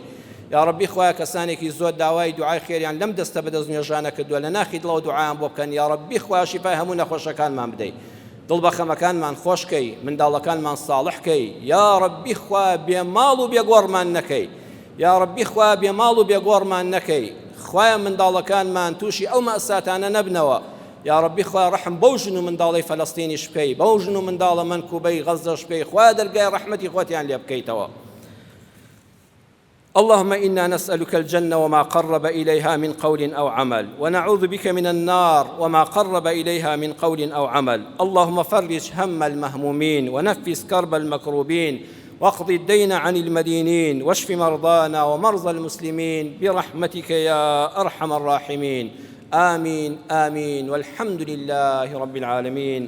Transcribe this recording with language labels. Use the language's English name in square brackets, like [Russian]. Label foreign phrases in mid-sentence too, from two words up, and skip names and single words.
[Central Kurdish] یا ڕەبی خوا کەسانێکی زۆر داوای دوعای خێریان لەم دەستە بەدەست نوێژانە کردووە لە ناخی دڵەوە دوعایان بۆ بکەن یا ڕەبی خوا شیفای هەموو نەخۆشەکانمان بدەیت دڵ بە خەمەکانمان خۆشکەی منداڵەکانمان ساڵحکەی یا ڕەبی خوا بێماڵ و بێگۆڕمان نەکەی یا ڕەبی خوا بێماڵ و بێگۆڕمان نەکەی خوایە منداڵەکانمان تووشی ئەو مەئساتانە نەبنەوە یا ڕەبی خوا ڕەحم بەو ژن و منداڵی فەلەستینیش بکەی بەو ژن و منداڵە مەنکوبەی غەزەش بکەی خوا دەرگای ڕەحمەتی خۆتیان لێ بکەیتەوە [Arabic] اللهم إنا نسألك الجنة وما قرب إليها من قول أو عمل ونعوذ بك من النار وما قرب إليها من قول أو عمل اللهم فرج هم المهمومين ونفس كرب المكروبين واقض الدين عن المدينين واشف مرضانا ومرضى المسلمين برحمتك يا أرحم الراحمين آمين آمين والحمد لله رب العالمين